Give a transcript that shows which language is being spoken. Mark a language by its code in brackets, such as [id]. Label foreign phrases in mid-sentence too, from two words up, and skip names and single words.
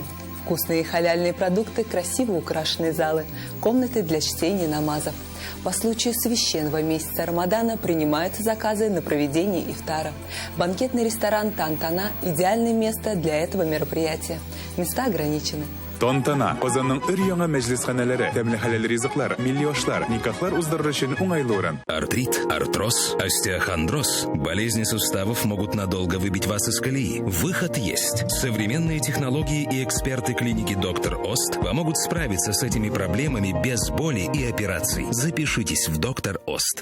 [ru] Вкусные халяльные продукты, красиво украшенные залы, комнаты для чтения намазов. По случаю священного месяца Рамадана принимаются заказы на проведение ифтара. Банкетный ресторан «Тантана» – идеальное место для этого мероприятия. Места ограничены. [tt] Тонтана, Озанның өр-яңа мәҗлисханәләре, тәмле хәләл ризыклар, миллионлар, никахлар уздырыр өчен уңайлы урын. [ru] Артрит, артроз, остеохондроз. Болезни суставов могут надолго выбить вас из колеи. Выход есть. Современные технологии и эксперты клиники «Доктор Ост» помогут справиться с этими проблемами без боли и операций. Запишитесь в «Доктор Ост».